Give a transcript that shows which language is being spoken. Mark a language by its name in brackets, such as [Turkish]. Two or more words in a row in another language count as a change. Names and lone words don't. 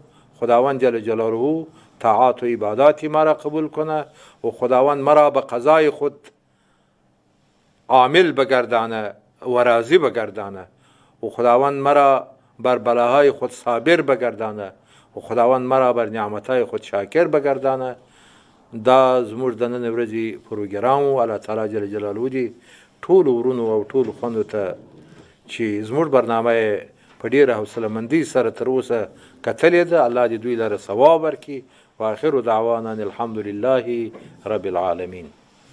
[Persian] خداوند [Arabic] جل جلاله [Persian] طاعات و عبادات ما را قبول کنه و خداوند مرا به قضای خود عامل بگردانه و راضی بگردانه و خداوند مرا بر بلاهای خود صابر بگردانه و خداوند مرا بر نعمتهای خود شاکر بگردانه. [Pashto] دا زموږ د نن ورځې پروګرام و. الله تعالی [Arabic] جل جلاله [Pashto] دې ټولو ورونو او ټولو خویندو ته چې زموږ برنامه یې په ډېره حوصلهمندۍ سره تر اوسه کتلې ده، الله دې دوی لره ثواب ورکړي. [Arabic] و آخر دعوانا الحمد لله رب العالمین.